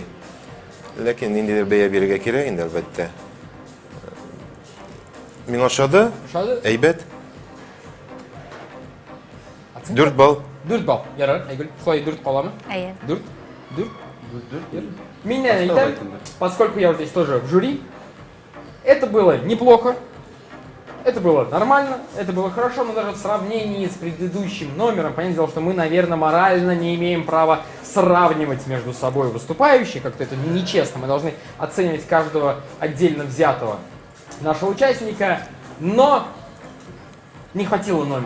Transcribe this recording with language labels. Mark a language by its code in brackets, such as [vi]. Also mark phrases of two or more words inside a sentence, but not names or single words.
[tt] Ләкин ниндидер бәя бирергә кирәк инде, әлбәттә. Миңа ошады? Әйбәт. 4 балл. 4 балл. Ярар, Айгүл. Шулай 4 каламы? Әйе. 4. Мин әйтәм, [ru] поскольку я здесь тоже в жюри, это было неплохо. Это было нормально, это было хорошо, но даже в сравнении с предыдущим номером, понятное дело, что мы, наверное, морально не имеем права сравнивать между собой выступающих, как-то это нечестно, мы должны оценивать каждого отдельно взятого нашего участника, но не хватило номера.